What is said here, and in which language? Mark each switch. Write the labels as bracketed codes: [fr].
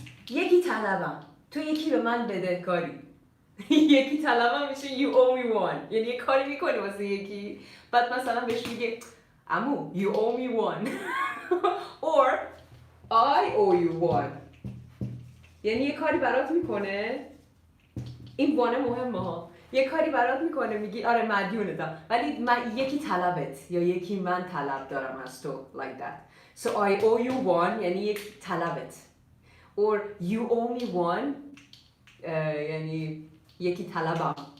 [fa] یکی طلبم، تو یکی به من بدهکاری. یکی طلبم میشه [en] you owe me one. [fa] یعنی یه کاری میکنی واسه یکی، بعد مثلا بهش میگه عمو [en] you owe me one. or I owe you one. [fa] یعنی یه کاری برات میکنه، این وانه مهمه ها، یه کاری برات میکنه میگی آره مدیونتم، ولی من یکی طلبت یا یکی من طلب دارم از تو [en] like that. So I owe you one [fa] یعنی یک طلبت. [en] or you owe me one [fa] یعنی یکی طلبم.